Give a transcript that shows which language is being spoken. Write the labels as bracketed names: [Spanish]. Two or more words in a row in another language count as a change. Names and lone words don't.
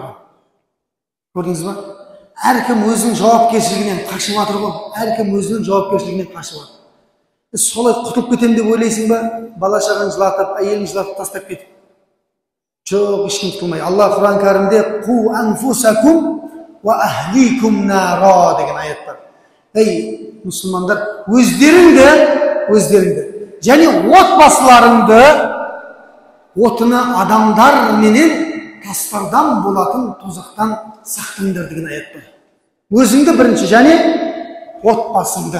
[Kazakh] Көрдіңіз ба? Әркім өзінің жауапкершілігінен қашып жатыр ғой. Әркім өзінің жауапкершілігінен қашып жатыр. Солай құтылып кетем деп ойлайсың ба? Бала-шағаны жылатып, әйелін жылатып тастап кетіп. Жоқ, ешкім құтылмай. Алла Құран кәрімде [Arabic] «قوا أنفسكم وأهليكم نارا» [Kazakh] деген аят бар. Ей, мұсылмандар, өздеріңді, және отбасыларыңды отыны адамдар менен тастардан болатын тозақтан сақтаңдар деген аят бар. Өзіңді бірінші, және отбасыңды.